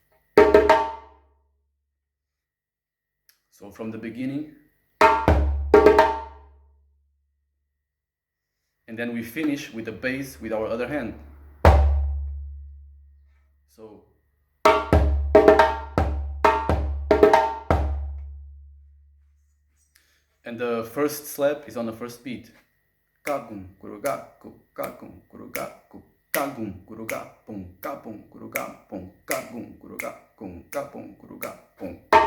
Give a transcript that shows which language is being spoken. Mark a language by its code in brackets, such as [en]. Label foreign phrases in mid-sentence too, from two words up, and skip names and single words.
[en] So from the beginning, and then we finish with the bass with our other hand. So and the first slap is on the first beat. Kagum kurugaku kagum kurugaku kagum kuruga pum kapum kuruga pum kagum kuruga kum kapum kuruga pum.